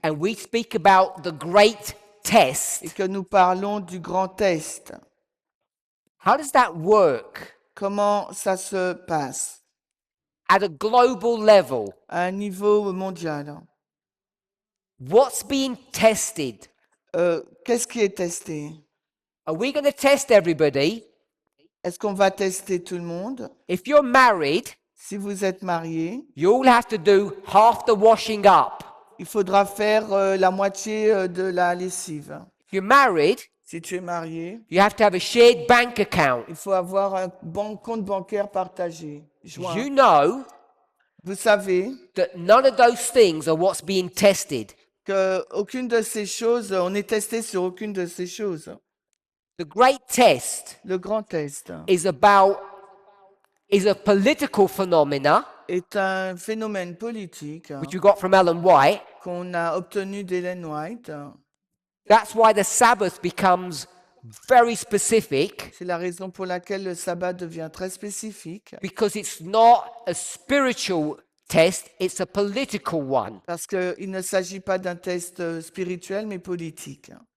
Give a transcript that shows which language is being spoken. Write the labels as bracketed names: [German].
[English] and we speak about the great test, [French] et que nous parlons du grand test, [English] how does that work [French] comment ça se passe [English] at a global level? [French] à un niveau mondial? [English] What's being tested? [French] Qu'est-ce qui est testé? [English] Are we going to test everybody? [French] Est-ce qu'on va tester tout le monde? [English] If you're married, [French] Si vous êtes marié, [English] you all have to do half the washing up. [French] il faudra faire la moitié de la lessive. [English] If you're married, [French] Si tu es marié, [English] you have to have a shared bank account. [French] il faut avoir un compte bancaire partagé. [English] joint. You know [French] Vous savez [English] that none of those things are what's being tested. [French] que aucune de ces choses, on est testé sur aucune de ces choses. [English] The great test [French] Le grand test [English] is a political phenomena, [French] est un phénomène politique [English] which we got from Ellen White. [French] qu'on a obtenu d'Ellen White. [English] That's why the Sabbath becomes very specific, [French] C'est la raison pour laquelle le sabbat devient très spécifique, [English] because it's not a spiritual test, it's a political one. [French] parce qu'il ne s'agit pas d'un test spirituel, mais politique.